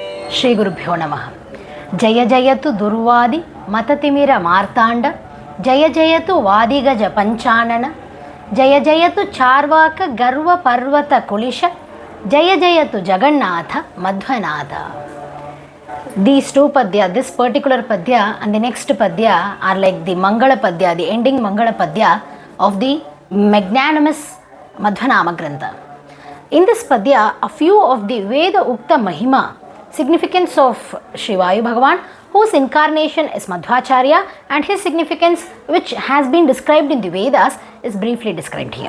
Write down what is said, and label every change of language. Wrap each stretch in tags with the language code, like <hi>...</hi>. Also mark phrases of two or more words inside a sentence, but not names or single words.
<sa>ಶ್ರೀ ಗುರುಭ್ಯೋ ನಮಃ. ಜಯ ಜಯತು ದುರ್ವಾದಿ ಮತತಿಮಿರ ಮಾರ್ತಾಂಡ, ಜಯ ಜಯತು ವಾದಿಗಜ ಪಂಚಾನನ, ಜಯ ಜಯತು ಚಾರ್ವಾಕ ಗರ್ವ ಪರ್ವತ ಕುಲಿಶ, ಜಯ ಜಯತು ಜಗನ್ನಾಥ ಮಧ್ವನಾಥ.</sa> <en>These two padya, this particular padya and the next padya are like the</en> <sa>Mangala padya,</sa> <en>the ending</en> <sa>Mangala padya</sa> <en>of the magnanimous Madhwanama Grantha. In this padya, a few of the</en> <sa>Veda Ukta Mahima,</sa> <en>significance of Shri Vayu Bhagavan, whose incarnation is Madhvacharya, and his significance, which has been described in the Vedas, is briefly described here.</en>